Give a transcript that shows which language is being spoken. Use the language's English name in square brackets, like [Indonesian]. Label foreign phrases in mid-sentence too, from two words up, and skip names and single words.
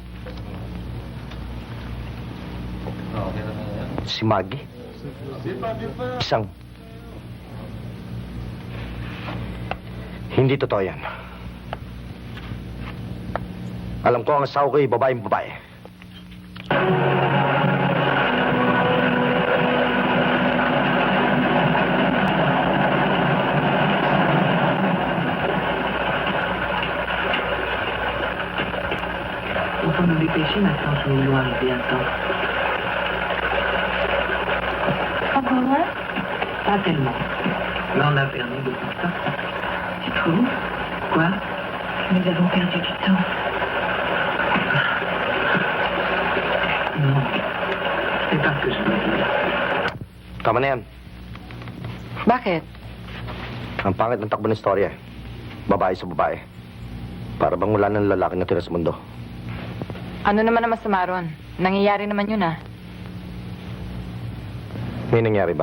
[Filipino] Si Maggie. Isang... Hindi totoo yan. Alam ko ang asawa ko ay babaeng babae. [French] Vous pouvez me dépêcher maintenant, je vais loin bientôt. Pas tellement. Mais on a perdu beaucoup de temps. Tu trouves? Quoi? Nous avons perdu du temps. Non. C'est pas ce que je veux dire. [Filipino] Tama na yan. Bakit? Ang pangit ng takbo ng istorya. Babae sa babae. Para bang wala ng lalaki na tira sa mundo. Ano naman ang masama ron? Nangyayari naman yun ah. May nangyari ba?